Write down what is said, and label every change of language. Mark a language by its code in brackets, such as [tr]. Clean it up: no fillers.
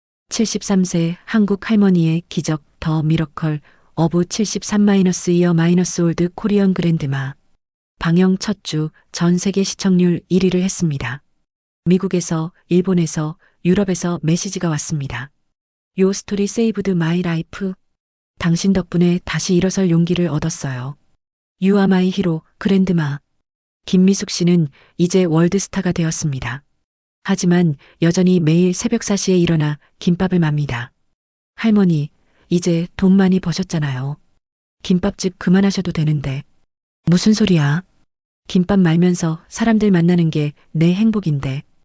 [ko] 73세 한국 할머니의 기적 [en] 더 미러컬 어브 73-이어 올드 코리언 그랜드마. [ko] 방영 첫 주 전 세계 시청률 1위를 했습니다. 미국에서, 일본에서, 유럽에서 메시지가 왔습니다. [en] 요 스토리 세이브드 마이 라이프. [ko] 당신 덕분에 다시 일어설 용기를 얻었어요. [en] You are my hero, 그랜드마. [ko] 김미숙 씨는 이제 월드스타가 되었습니다. 하지만 여전히 매일 새벽 4시에 일어나 김밥을 맙니다. 할머니, 이제 돈 많이 버셨잖아요. 김밥집 그만하셔도 되는데. 무슨 소리야? 김밥 말면서 사람들 만나는 게 내 행복인데.